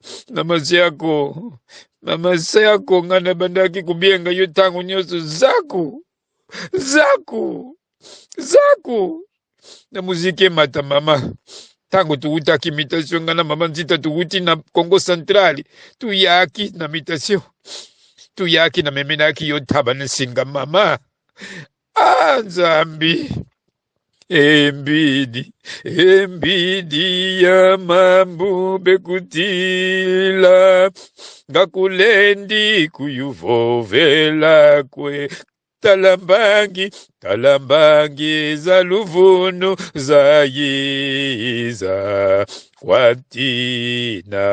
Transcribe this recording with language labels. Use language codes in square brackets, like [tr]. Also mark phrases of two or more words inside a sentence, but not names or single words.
[ln] Mama Shako ngana bandaki kubienga yo tangu nyoso zaku na muziki mata mama. [kg] Tangu tuuta kimitasyon ngana mama nzita tuuti na Congo Centrali tuyaki na mitasyon. Tuyaki na memenaki yo taba na singa mama. Nzambi. embidi ya mambu bekutila ngakulendi kuyuvovela kwe talambangi za luvunu za yiza kwati